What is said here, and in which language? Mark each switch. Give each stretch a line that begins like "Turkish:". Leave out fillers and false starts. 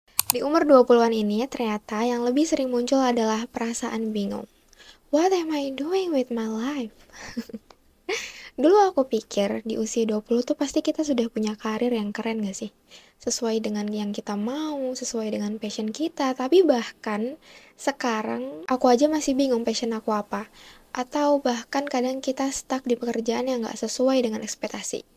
Indonesian: Di umur 20-an ini ternyata yang lebih sering muncul adalah perasaan bingung.
English: What am I doing with my life?
Indonesian: Dulu aku pikir di usia 20 tuh pasti kita sudah punya karir yang keren gak sih? Sesuai dengan yang kita mau, sesuai dengan passion kita. Tapi bahkan sekarang aku aja masih bingung passion aku apa. Atau bahkan kadang kita stuck di pekerjaan yang gak sesuai dengan ekspektasi.